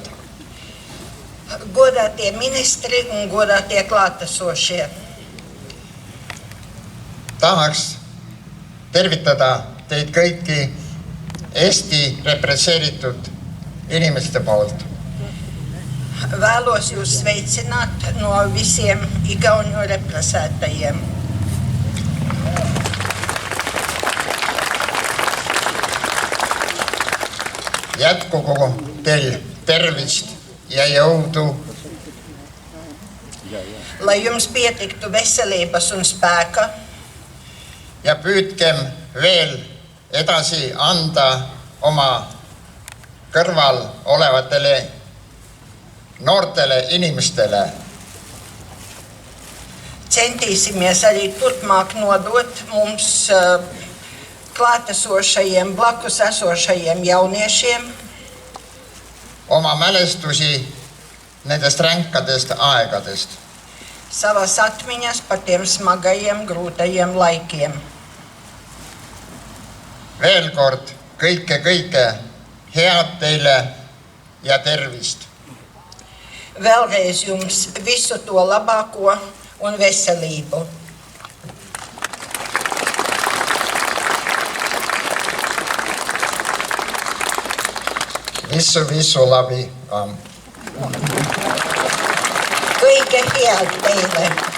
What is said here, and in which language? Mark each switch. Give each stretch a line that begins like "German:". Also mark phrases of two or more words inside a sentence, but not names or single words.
Latvian: Godātie ministri un godātie klātesošie.
Estonian: Tahaks tervitada teid kõiki Eesti represseeritud inimeste poolt.
Latvian: Vēlos jūs sveicināt no visiem igauņu represētajiem.
Estonian: Jätkugu teil tervist ja jõudu.
Latvian: Lai jums pietiktu veselības un spēka.
Estonian: Ja püüdkem veel edasi anda oma kõrval olevatele noortele inimestele.
Latvian: Centīsimies arī turpmāk nodot mums klātesošajiem, blakus esošajiem jauniešiem.
Estonian: Oma mälestusi nendest ränkadest aegadest.
Latvian: Savas atmiņas par tiem smagajiem, grūtajiem laikiem.
Estonian: Veel kord kõike head teile ja tervist.
Latvian: Vēlreiz jums visu to labāko un veselību. Visu labi.
Estonian: Kõige head teile.